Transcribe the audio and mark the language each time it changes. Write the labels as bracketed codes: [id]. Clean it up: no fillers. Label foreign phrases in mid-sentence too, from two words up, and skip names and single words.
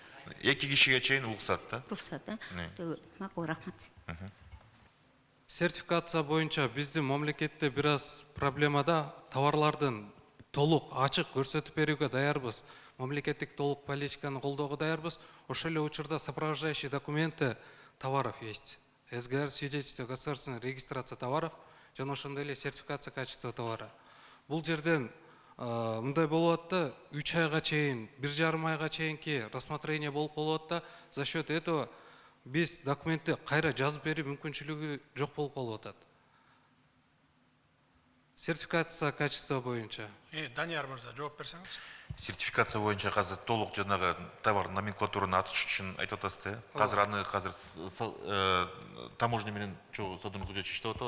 [ky] 2 кишиге чейин уруксат да. Рухсат, Не. макул, рахмат. Сертификация боюнча биздин мамлекетте бир аз проблемада товарлардын толук ачык көрсөтүп берүүгө даярбыз. Мамлекеттик толук политиканы колдоого даярбыз. Ошол эле учурда [ru] сопровождающие документы товаров есть. СГР, свидетельство о государственной регистрации товаров, [ky] жана ошондой эле [ru] сертификация качества товара. [ky] Бул жерден мындай болот да, 3 айга чейин, 1,5 айга чейинки рассмотрение болуп калат да, [ru] за счет этого [ky] биз документти кайра жазып берүү мүмкүнчүлүгү жок болуп калып атат. [ru] Сертификация качества [ky] боюнча. Данияр мырза, жооп берсеңиз. Сертификация боюнча азыр толук жанагы товар номенклатураны атыш үчүн айтып атасыз да. Азыр таможня менен чогуу содурмуз үчүн иштеп атабыз.